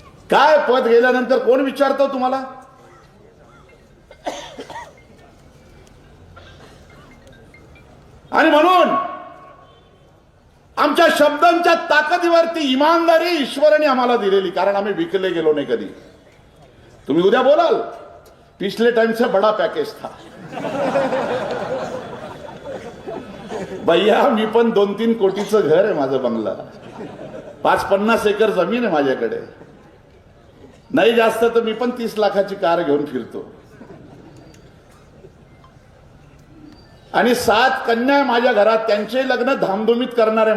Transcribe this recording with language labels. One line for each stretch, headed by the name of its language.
Marathi: काय पद गेल्यानंतर कोण विचारतो तुम्हाला? आणि म्हणून आमच्या शब्दांच्या ताकदीवरती इमानदारी ईश्वराने आम्हाला दिलेली, कारण आम्ही विकले गेलो नाही कधी. तुम्ही उद्या बोलाल
Hindi: पिछले टाइम से बड़ा पैकेज था.
Marathi: भैया मी पण 2-3 कोटीचं घर आहे माझं, बंगला, 5-50 एकर जमीन आहे माझ्याकडे. नाही जास्त तर मी पण 30 लाखाची कार घेऊन फिरतो. आणि 7 कन्या माझ्या घरात, त्यांचे लग्न धामधुमीत करणार आहे.